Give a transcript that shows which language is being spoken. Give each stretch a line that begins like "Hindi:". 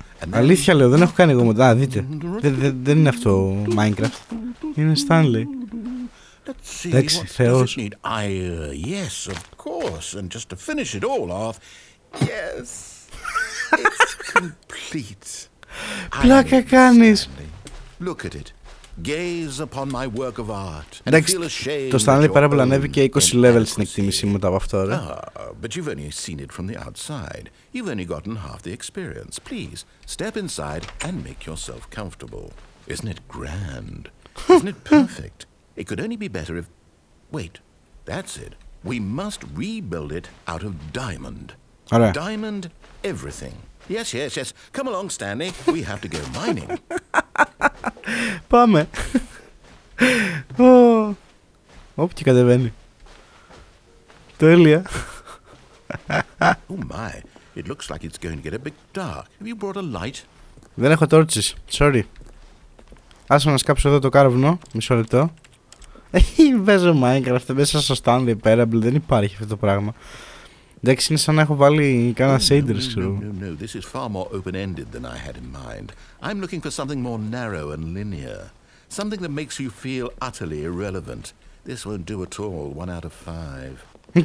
Greek: Αλήθεια λέω, δεν έχω κάνει εγώ μοντάζ. Δείτε, δεν είναι αυτό Minecraft. Είναι Stanley. Εντάξει, θεός.
English: Yes, of course. And just to finish it all off, yes, it's complete.
Greek: Πλάκα κάνεις.
English: Look at it. Gaze upon my work of art.
Greek: Εντάξει, το Stanley Parable ανέβηκε 20 level στην εκτίμησή μου μετά από αυτό, ρε.
English: But you've only seen it from the outside. You've only gotten half the experience. Please, step inside and make yourself comfortable. Isn't it grand? Isn't it perfect? It could only be better if... Wait, that's it. We must rebuild it out of diamond.
Greek: Ωραία.
English: Diamond everything. Yes, yes, yes. Come along, Stanley. We have to go mining.
Greek: Πάμε. Όπου και κατεβαίνει. Τέλεια.
English: Oh my, it looks like it's going to get a bit dark. Have you brought a light?
Greek: Δεν έχω
English: torches, sorry.
Greek: Άσε να σκάψω εδώ το κάρβουνο, μισό λεπτό. Παίζω Minecraft, μέσα στο Stanley Parable δεν υπάρχει αυτό το πράγμα. Εντάξει, είναι σαν να έχω βάλει κάνα shaders, ξέρω.
English: No, this is far more open-ended than I had in mind. I'm looking for something more narrow and linear. Something that makes you feel utterly irrelevant. This won't do at all, 1 out of 5.